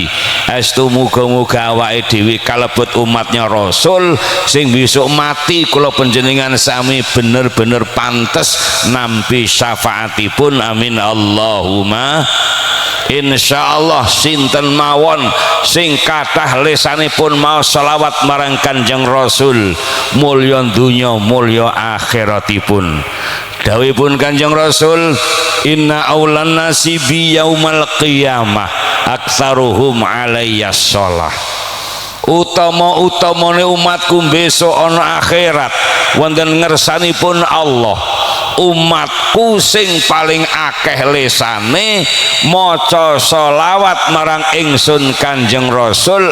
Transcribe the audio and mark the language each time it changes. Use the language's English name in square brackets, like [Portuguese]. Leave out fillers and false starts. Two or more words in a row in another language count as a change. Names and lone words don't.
[Javanese] Estu muga-muga awake dhewe kalebet umatnya Rasul sing besok mati kula panjenengan sami bener-bener pantes nampi syafaatipun. [Arabic] آمين اللهم. [Javanese] Insyaallah sinten mawon sing kathah lisanipun mau selawat marang Kanjeng Rasul mulya dunya mulya akhiratipun. Dawuhipun Kanjeng Rasul, [Arabic] إن أولى الناس بي يوم القيامة أكثرهم علي صلاة. [Javanese] Utama-utamane umatku besok ana akhirat wonten ngersanipun Allah. Umatku sing paling akeh lesane maca sholawat marang ingsun Kanjeng Rasul.